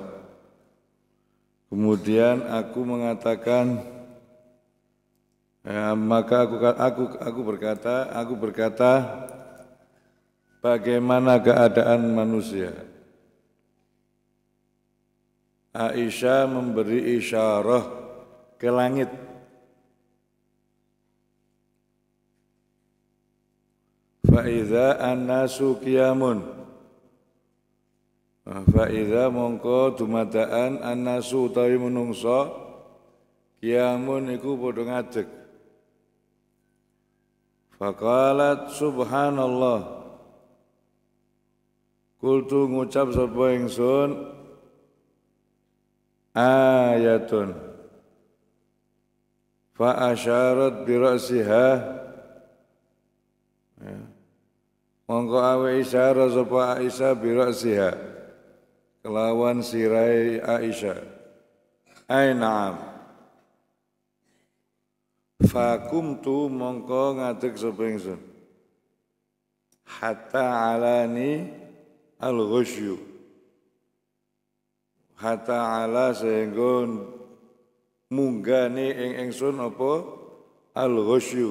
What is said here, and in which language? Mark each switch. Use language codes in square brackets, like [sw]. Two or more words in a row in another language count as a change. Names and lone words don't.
[id] Kemudian aku mengatakan, maka aku berkata, bagaimana keadaan manusia? Aisyah memberi isyarah ke langit. [ar] فإذا الناس قيام. [jv] Fa'idha mongko dumadaan an-nasu utawi menungso qiyamun iku padha ngadeg. [ar] فقالت سبحان الله. [jv] Kultu ngucap sapa ingsun, ayatun. [ar] فأشارت برأسها. [jv] Mongko awe isyarah sapa Aisyah [ar] برأسها, [jv] kelawan sirai Aisyah. [ar] أي نعم. [jv] Fakumtu mongko ngadeg sapa ingsun. [ar] حتى علاني الغشي. حتى علا [jv] sehingga munggani ing ingsun apa al-ghusyu.